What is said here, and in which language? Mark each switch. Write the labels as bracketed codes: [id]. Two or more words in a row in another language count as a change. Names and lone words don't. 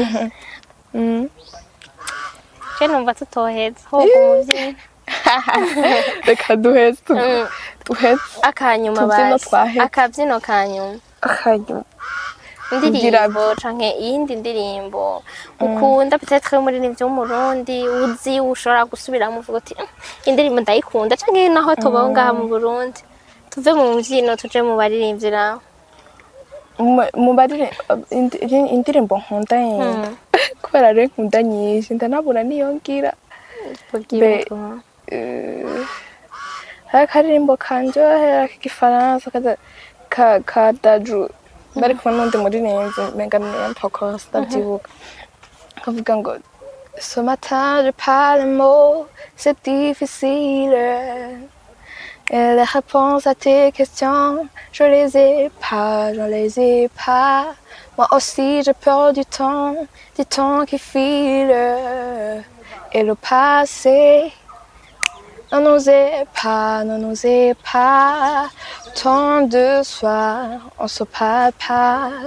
[rn] Je numva tutoheza ho umubyina. Reka duheze Akanyuma basi. Akabyino kanyuma. akanyuma Indirimbo canke iyindi ndirimbo ukunda peut-être muri nivyo mu Burundi uzi ushobora gusubiramo uvuga uti indirimbo ndayikunda canke naho tubaho ngaha mu Burundi tuve mu mbyino tuje mu baririmbyira mu bari indirimbo nkunda kubera rero nkunda nyinshi ndanabura niyo ngira akaririmbo kanjyohera k'igifaransa ka daju bari kumwe n'undi muririmbyi menga n'empoko ndabyibuka kavuga ngo [fr] ce matin je parle mots c'est difficile et les réponses à tes questions je les ai pas moi aussi j'ai peur du temps qui file et le passé ne nous est pas tant de soir, on se parle pas.